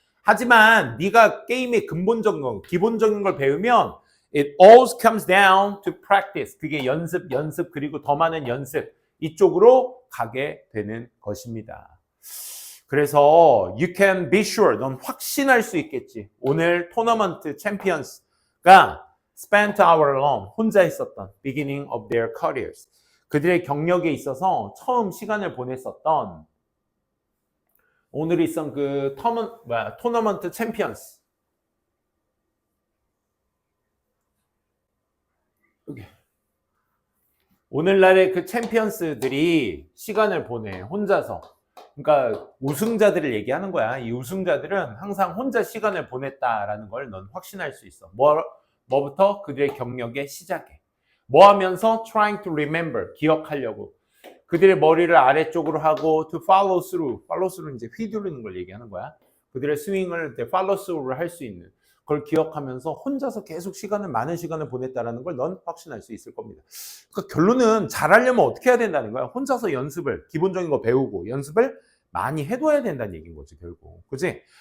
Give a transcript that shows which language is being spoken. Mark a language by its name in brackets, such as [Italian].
[Korean] 하지만 네가 게임의 근본적인 거, 기본적인 걸 배우면 [English] it all comes down to practice. [Korean] 그게 연습 그리고 더 많은 연습 이쪽으로 가게 되는 것입니다. 그래서 [English] you can be sure, [Korean] 넌 확신할 수 있겠지. 오늘 토너먼트 챔피언스가 [English] spent hour alone, [Korean] 혼자 있었던 [English] beginning of their careers. [Korean] 그들의 경력에 있어서 처음 시간을 보냈었던 오늘 있던 그 토너먼트 챔피언스. 여기. 오늘날의 그 챔피언스들이 시간을 보내, 혼자서. 그러니까 우승자들을 얘기하는 거야. 이 우승자들은 항상 혼자 시간을 보냈다라는 걸 넌 확신할 수 있어. 뭐부터? 그들의 경력의 시작에. 뭐 하면서? [English] trying to remember, [Korean] 기억하려고. 그들의 머리를 아래쪽으로 하고 [English] to follow through. [Korean] follow through는 이제 휘두르는 걸 얘기하는 거야. 그들의 스윙을 follow through를 할 수 있는. 그걸 기억하면서 혼자서 계속 많은 시간을 보냈다라는 걸 넌 확신할 수 있을 겁니다. 그러니까 결론은 잘하려면 어떻게 해야 된다는 거야? 혼자서 기본적인 거 배우고 연습을 많이 해둬야 된다는 얘기인 거지, 결국. 그치?